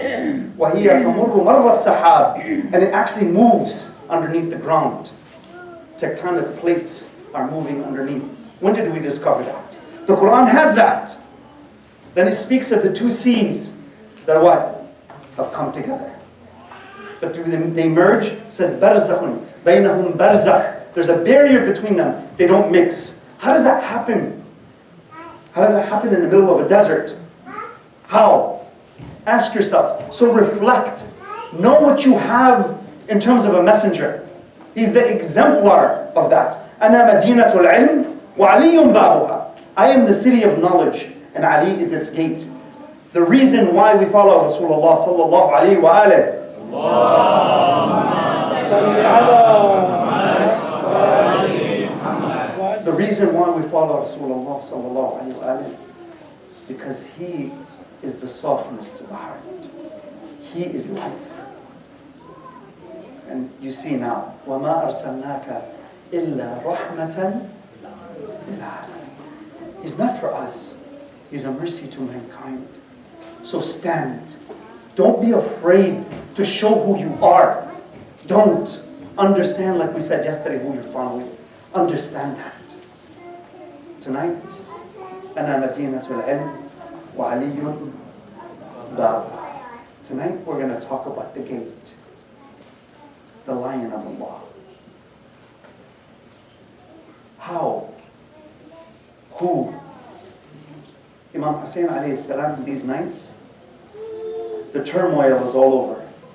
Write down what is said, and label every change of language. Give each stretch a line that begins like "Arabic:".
Arabic: وَهِيَ تَمُرُّ مَرَّ السَّحَابِ.
English: And it actually moves underneath the ground. Tectonic plates are moving underneath. When did we discover that? The Quran has that. Then it speaks of the two seas that what? Have come together. But do they merge? It says
Arabic: بَرْزَخٌ بَيْنَهُمْ بَرْزَخ.
English: There's a barrier between them. They don't mix. How does that happen? How does that happen in the middle of a desert? How? Ask yourself. So reflect. Know what you have in terms of a messenger. He's the exemplar of that.
Arabic: أَنَا مَدِينَةُ الْعِلْمِ وَعَلِيٌّ بَابُهَا.
English: I am the city of knowledge, and Ali is its gate. The reason why we follow Rasulullah sallallahu alayhi wa alayhi. The reason why we follow Rasulullah sallallahu alayhi wa alayhi, because he is the softness to the heart. He is life. And you see now,
Arabic: وَمَا أَرْسَلْنَاكَ إِلَّا رَحْمَةً لِلْعَالَمِينَ.
English: He's not for us. He's a mercy to mankind. So stand. Don't be afraid to show who you are. Don't. Understand, like we said yesterday, who you're following. Understand that. Tonight,
Arabic: أنا مدينة العلم وعلي باب.
English: Tonight we're going to talk about the gate, the lion of Allah. How? Who? Imam Hussein alayhi salam, these nights, the turmoil was all over.